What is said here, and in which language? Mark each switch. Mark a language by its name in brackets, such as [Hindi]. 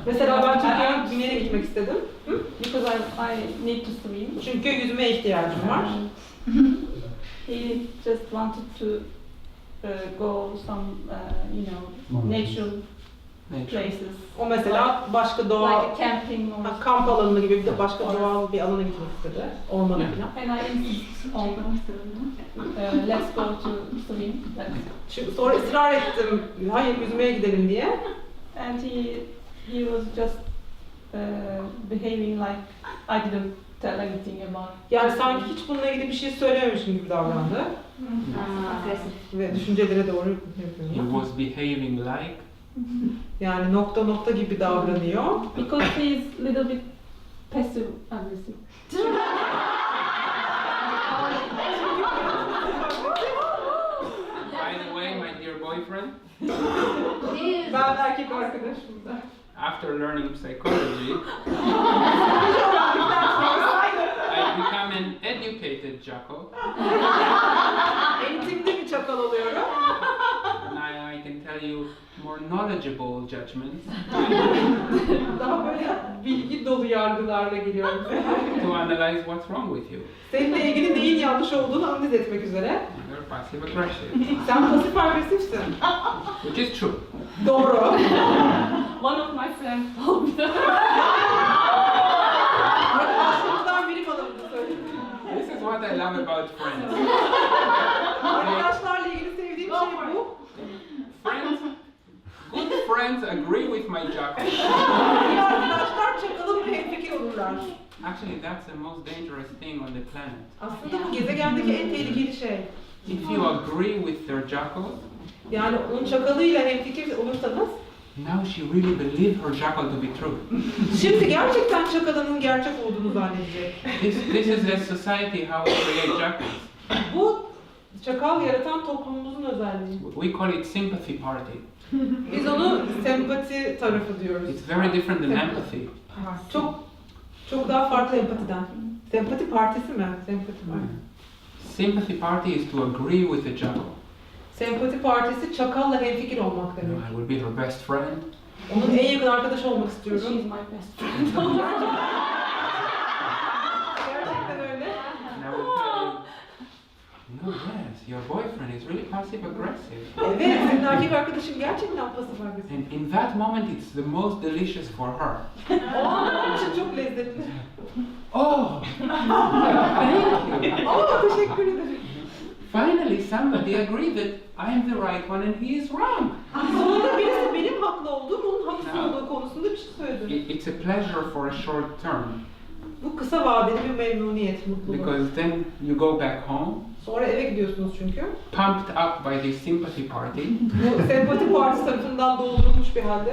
[Turkish] mesela ben Türkiye'nin güneyine gitmek istedim. [English] because I need to swim. [Turkish] Çünkü yüzmeye ihtiyacım var. [English] He just wanted to go some, natural places. [Turkish] O mesela başka doğal, [English] Like a camping or [Turkish] kamp alanı gibi bir de başka doğal bir alana gitmek istedi. Ormana falan. [English] and I insist on let's go to swim. [Turkish] Şimdi sonra ısrar ettim, hayır yüzmeye gidelim diye. [English] And he was just behaving like I didn't tell anything about. [Turkish] Yani sanki hiç bununla ilgili bir şey söylememişim gibi davrandı. Agresif. Ve düşüncelere doğru [English] He [Turkish] yapıyor. [English] was behaving like. [Turkish] Yani nokta nokta gibi davranıyor. [English] Because he is little bit passive aggressive. By the way, my dear boyfriend, [Turkish] Ben erkek arkadaşım da. [English] after learning psychology, I become an educated jackal, [Turkish] Eğitimli bir çakal oluyorum. [English] and I can tell you more knowledgeable judgments [Turkish] Daha böyle bilgi dolu yargılarla geliyorum. [English] to analyze what's wrong with you. [Turkish] Seninle ilgili neyin yanlış olduğunu analiz etmek üzere. [English] You're passive aggressive, [Turkish] Sen pasif agresifsin. [English] which is true. [Turkish] Doğru. [English] One of my friends told me that. [Turkish] Arkadaşlarımdan biri bana bunu söyledi. [English] This is what I love about friends. [Turkish] Arkadaşlarla ilgili sevdiğim şey bu. [English] Friends, good friends agree with my jackal. [Turkish] İyi arkadaşlar çakalımla hemfikir olurlar. [English] Actually, that's the most dangerous thing on the planet. [Turkish] Aslında bu gezegendeki en tehlikeli şey. [English] If you agree with their jackal, [Turkish] Yani onun çakalıyla hemfikir olursanız, [English] now she really believes her jackal to be true. [Turkish] şimdi gerçekten çakalının gerçek olduğunu zannedecek. [English] This is a society how we create jackals. [Turkish] Bu çakal yaratan toplumumuzun özelliği. [English] We call it sympathy party. [Turkish] Biz onu sempati tarafı diyoruz. [English] It's very different than empathy. [Turkish] Çok daha farklı empatiden. Sempati partisi mi? Sempati partisi. [English] Sympathy party is to agree with the jackal. [Turkish] Sempati partisi çakalla hemfikir olmak [English] You know, [Turkish] demek. [English] I will be her best friend. [Turkish] Onun en yakın arkadaşı olmak [English] She's [Turkish] istiyorum. [English] my best friend. [Turkish] Gerçekten öyle. [English] And I will tell you, no, yes, your boyfriend is really passive aggressive. [Turkish] Evet, senin erkek arkadaşın gerçekten pasif agresif. [English] And in that moment, it's the most delicious for her. [Turkish] O an onun için çok lezzetli. [English] Oh, thank you. [Turkish] Aa, teşekkür ederim. [English] Finally, somebody agreed that I am the right one and he is wrong. [Turkish] Sonunda birisi benim haklı olduğum, onun haksız olduğu konusunda bir şey söyledi. [English] It's a pleasure for a short term, [Turkish] Bu kısa vadeli bir memnuniyet, mutluluk. [English] because then you go back home, [Turkish] Sonra eve gidiyorsunuz çünkü. [English] pumped up by the sympathy party, [Turkish] Bu sempati partisi tarafından doldurulmuş bir halde.